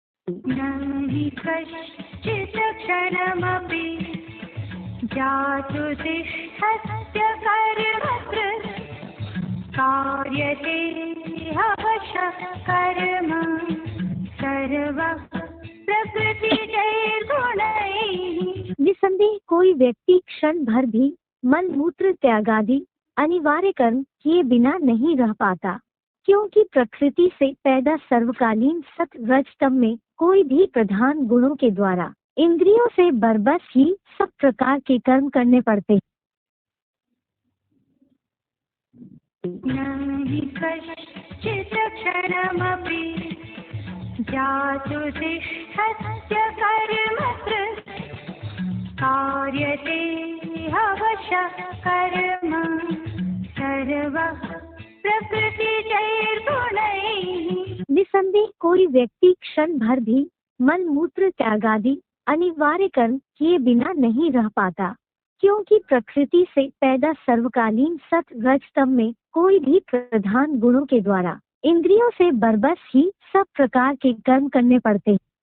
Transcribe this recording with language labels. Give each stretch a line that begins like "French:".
Sanskrit: न हि कश्चित् क्षणमपि जातु तिष्ठत्य कर्मकृत् कार्यते ह्यवशः कर्म सर्वः प्रकृतिजैर्गुणैः।
Hindi: निसंदेह कोई व्यक्ति क्षण भर भी मल मूत्र त्यागादि अनिवार्य कर्म किए बिना नहीं रह पाता, क्योंकि प्रकृति से पैदा सर्वकालीन सत रजतम में कोई भी प्रधान गुणों के द्वारा इंद्रियों से बरबस ही सब प्रकार के कर्म करने पड़ते हैं।
Sanskrit: न हि कश्चित् क्षणमपि जातु तिष्ठत्य कर्मकृत् कार्यते ह्यवशः कर्म सर्वः प्रकृतिजैर्गुणैः।
Hindi: निसंदेह कोई व्यक्ति क्षण भर भी मल मूत्र त्यागादि अनिवार्य कर्म किए बिना नहीं रह पाता, क्योंकि प्रकृति से पैदा सर्वकालीन सत रजतम में कोई भी प्रधान गुणों के द्वारा इंद्रियों से बरबस ही सब प्रकार के कर्म करने पड़ते हैं।